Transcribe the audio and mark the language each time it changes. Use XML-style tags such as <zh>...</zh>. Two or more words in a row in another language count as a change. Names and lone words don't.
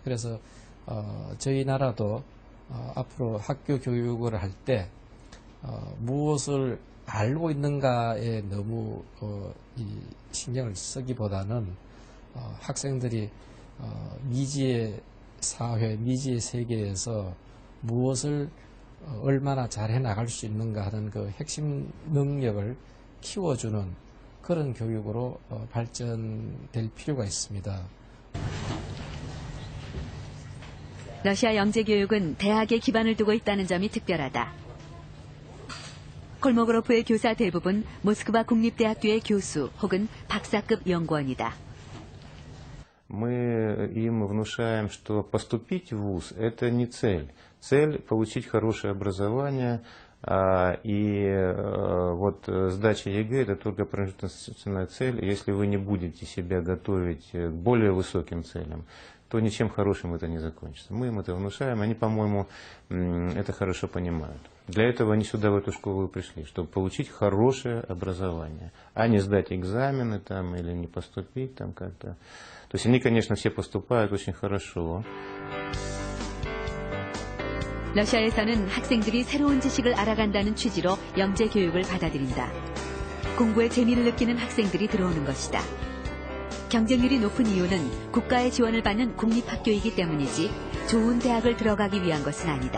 <ko>그래서 저희 나라도 앞으로 학교 교육을 할 때 무엇을 알고 있는가에 너무 이 신경을 쓰기보다는 학생들이 미지의 사회, 미지의 세계에서 무엇을 얼마나 잘해 나갈 수 있는가 하는 그 핵심 능력을 키워주는 그런 교육으로 발전될 필요가 있습니다. 러시아 영재 교육은 대학에 기반을 두고 있다는 점이 특별하다. 콜모고로프의 교사 대부분 모스크바 국립대학교의 교수 혹은 박사급 연구원이다.</ko> <ru>Мы им внушаем, что поступить в вуз – это не цель. Цель – получить хорошее образование, и вот сдача ЕГЭ – это только промежуточная цель. Если вы не будете себя готовить к более высоким целям, то ничем хорошим это не закончится. Мы им это внушаем, они, по-моему, это хорошо понимают. Для этого они сюда, в эту школу и пришли, чтобы получить хорошее образование, а не сдать экзамены там, или не поступить там как-то. То есть они, конечно, все поступают очень хорошо.</ru> <ko>러시아에서는 학생들이 새로운 지식을 알아간다는 취지로 영재 교육을 받아들인다. 공부에 재미를 느끼는 학생들이 들어오는 것이다. 경쟁률이 높은 이유는 국가의 지원을 받는 공립학교이기 때문이지 좋은 대학을 들어가기 위한 것은 아니다.</ko>